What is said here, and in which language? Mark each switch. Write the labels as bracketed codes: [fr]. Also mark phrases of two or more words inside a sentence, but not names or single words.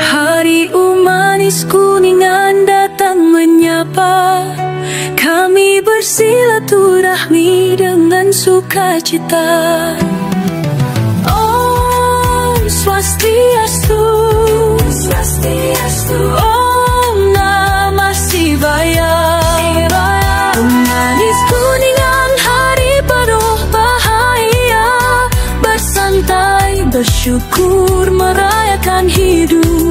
[id] Hari manis kuningan datang menyapa, kami bersilaturahmi dengan sukacita. [ban] Om Swastiastu, Swastiastu. [sa] Om Namah Shivaya. [id] Manis kuningan hari penuh bahagia, bersantai bersyukur merayakan hidup.